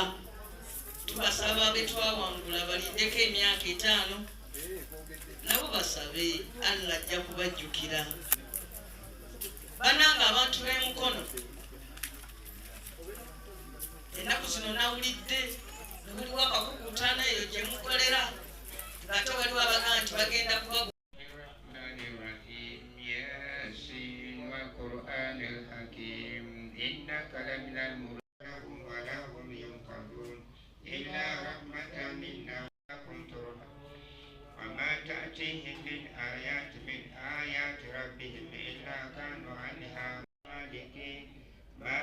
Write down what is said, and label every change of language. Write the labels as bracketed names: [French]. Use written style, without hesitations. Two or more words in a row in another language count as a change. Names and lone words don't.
[Ganda] Tubasaba betwawangula balindeko emyaka 5, nabo basabe Allah ajja kubajjukira. Bananga abantu b'emukono, ennaku zino nawulidde waliwo akakukutana eyo gye mukolera, ng'ate waliwo abagamba nti bagenda kuba [Arabic] تأتيهم من آيات ربهم إلا كانوا عنها مالكين ما